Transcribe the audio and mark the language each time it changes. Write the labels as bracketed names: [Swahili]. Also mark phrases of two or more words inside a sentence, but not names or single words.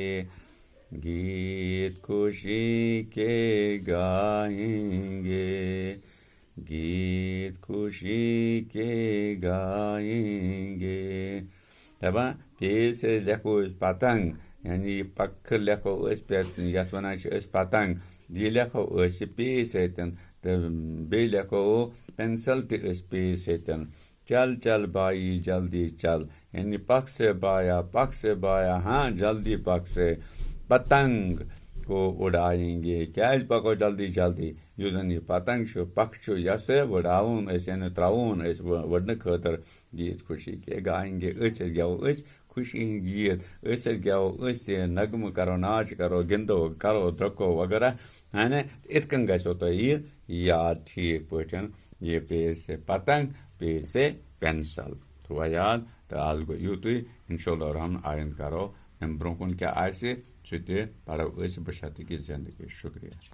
[Urdu] گیت خوشی کے گائیں گے [Kashmiri] دَپان پییَس أسۍ لیکھو أسۍ پتنٛگ یعنی یہِ پکھٕ لیکھو أسۍ پٮ۪ٹھ یَتھ وَنان چھِ أسۍ پتنٛگ یہِ لیکھو أسۍ پے سۭتۍ تہٕ بیٚیہِ لیکھو پٮ۪نسَل تہِ أسۍ پے سۭتۍ [Urdu] چل بایی جلدی چل یعنی پکھ سے بایا جلدی پکھ سے پتنٛگ کو اُڑائیں گے [Kashmiri] کیٛازِ پَکو جلدی یُس زَن یہِ پتنٛگ چھُ پکھ چھُ یَسہٕ وٕڑاوُن أسۍ یعنی ترٛاوُن أسۍ وٕڑنہٕ خٲطرٕ [Urdu] گیت خوشی کے گایِن گے [Kashmiri] أسۍ گٮ۪وو أسۍ خوشی ہِنٛدۍ گیت أسۍ گٮ۪وو أسۍ تہِ نغمہٕ کَرو ناچ کَرو گِنٛدو کَرو درٛوٚکو وغیرہ یِتھ کٔنۍ گژھیو تۄہہِ یہِ یاد ٹھیٖک پٲٹھۍ یہِ پے سے پتنٛگ پے سے پٮ۪نسَل تھوٚوا یاد تہٕ آز گوٚو یُتُے [Arabic] اِنشاء اللہ [Kashmiri] رحمٰن آیِنٛدٕ کَرو اَمہِ برونٛہہ کُن کیٛاہ آسہِ سُہ تہِ پَرو أسۍ بشرطیکہِ زندگی شُکریہ